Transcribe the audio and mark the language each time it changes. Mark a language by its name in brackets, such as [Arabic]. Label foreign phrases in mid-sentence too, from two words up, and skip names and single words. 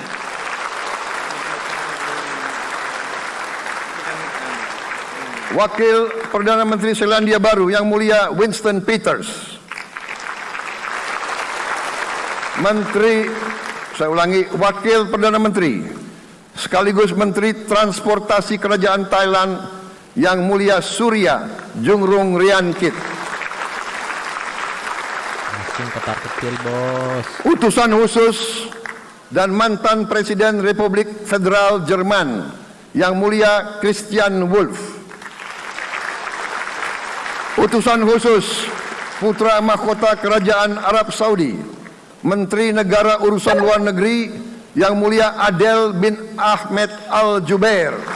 [Indonesian] Wakil Perdana Menteri Selandia Baru Yang Mulia Winston Peters. Wakil Perdana Menteri sekaligus Menteri Transportasi Kerajaan Thailand Yang Mulia Surya Jungrung Riankit. Langsung ketar ketir bos. Utusan khusus dan mantan Presiden Republik Federal Jerman Yang Mulia Christian Wolff. Utusan khusus Putra Mahkota Kerajaan Arab Saudi Menteri Negara Urusan Luar Negeri Yang Mulia Adel bin Ahmed Al Jubair.